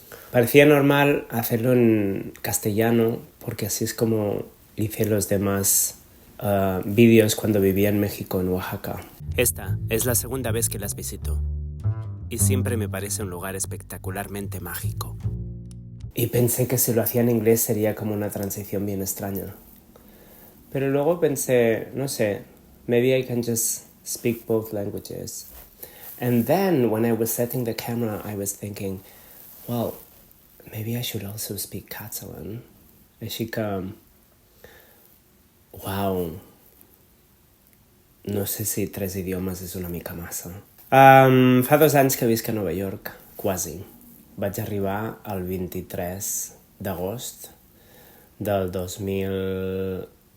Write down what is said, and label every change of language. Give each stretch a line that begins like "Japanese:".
Spanish: Parecía normal hacerlo en castellano porque así es como hice los demás vídeos cuando vivía en México, en Oaxaca. Esta es la segunda vez que las visito y siempre me parece un lugar espectacularmente mágico. Y pensé que si lo hacía en inglés sería como una transición bien extraña. Pero luego pensé, no sé,
English: maybe I can just speak both languages. And then when I was setting the camera, I was thinking, well, maybe I should also speak Catalan.
Catalan: Així que, wow, no sé si 3 idiomes és una mica massa. Fa 2 anys que visc a Nova York, quasi. Vaig arribar el 23 d'agost del 2020...